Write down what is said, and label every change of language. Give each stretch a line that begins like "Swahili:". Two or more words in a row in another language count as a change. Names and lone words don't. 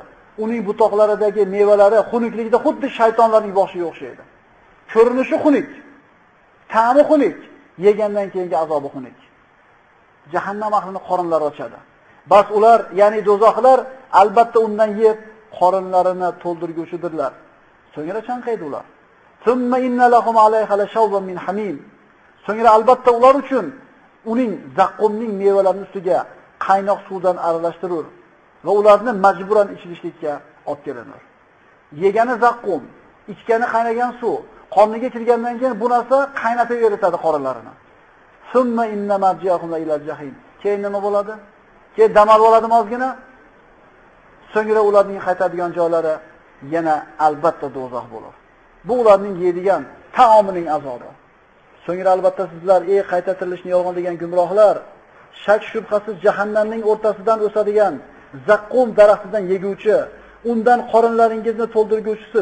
Uzbek: Uning butoqlaridagi mevalari xunukligida xuddi shaytonlarning boshiga o'xshaydi. Ko'rinishi xunuk, ta'mi xunuk, yegandan keyingi azobi xunuk. Jahannam ahlining qorinlari ochadi. Bas ular, ya'ni do'zaxlar albatta undan yeb qorinlarini to'ldirguvchidirlar. So'ngra chanqaydi ular.
Arabic: ثم إن لهم عليها لشوبا من حميم.
Uzbek: So'ngra albatta ular uchun uning zaqqumning mevalarining ustiga qaynoq suvdan aralashtirur va ularni majburan ichishlikka olib kelinur. Yegani zaqqum, ichgani qaynagan suv, qorniga kirgandan keyin bu narsa qaynatib eritadi qorinlarini.
Arabic: ثم إن مرجعهم إلى الجحيم.
Uzbek: Keyin nima bo'ladi? Keyin dam oladimi ozgina? So'ngra ularning qaytadigan joylari yana albatta do'zax bo'ladi. Bu ularning yeydigan taomining azobi. So'ngra albatta sizlar, ey qayta tirilishni yolg'on degan gumrohlar, shak shubhasiz jahannamning o'rtasidan o'sadigan zaqqum daraxtidan yeguvchi, undan qorinlaringizni to'ldirguvchisiz.